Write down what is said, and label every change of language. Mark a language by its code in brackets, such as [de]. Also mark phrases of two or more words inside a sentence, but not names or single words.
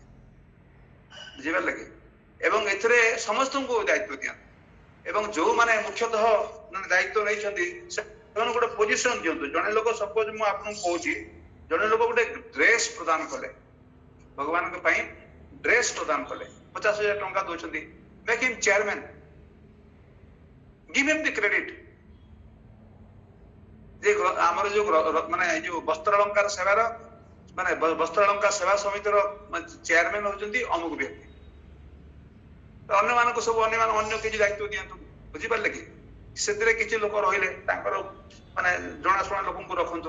[or] ବୁଝିପାରିଲେ କି? ଏବଂ ଏଥିରେ ସମସ୍ତଙ୍କୁ ଦାୟିତ୍ୱ ଦିଅନ୍ତି। ଏବଂ ଯୋଉମାନେ ମୁଖ୍ୟତଃ ଦାୟିତ୍ୱ ନେଇଛନ୍ତି ସେମାନେ ଗୋଟେ ପୋଜିସନ ଦିଅନ୍ତୁ। ଜଣେ ଲୋକ ସପୋଜ ମୁଁ ଆପଣଙ୍କୁ କହୁଛି, ଜଣେ ଲୋକ ଗୋଟେ ଡ୍ରେସ ପ୍ରଦାନ କଲେ, ଭଗବାନଙ୍କ ପାଇଁ ଡ୍ରେସ ପ୍ରଦାନ କଲେ, 50,000 ଟଙ୍କା ଦଉଛନ୍ତି, [en] make him chairman, give him the credit। [or] ଯେ ଆମର ଯୋଉ ମାନେ ଏଇ ଯୋଉ ବସ୍ତ୍ର ଅଳଙ୍କାର ସେବାର ମାନେ ବସ୍ତ୍ର ଅଳଙ୍କାର ସେବା ସମିତିର ଚେୟାରମ୍ୟାନ ହଉଛନ୍ତି ଅମୁକ ବ୍ୟକ୍ତି। ଅନ୍ୟମାନଙ୍କୁ ସବୁ ଅନ୍ୟ କିଛି ଦାୟିତ୍ୱ ଦିଅନ୍ତୁ। ବୁଝିପାରିଲେ କି? ସେଥିରେ କିଛି ଲୋକ ରହିଲେ ତାଙ୍କର ମାନେ ଜଣାଶୁଣା ଲୋକଙ୍କୁ ରଖନ୍ତୁ।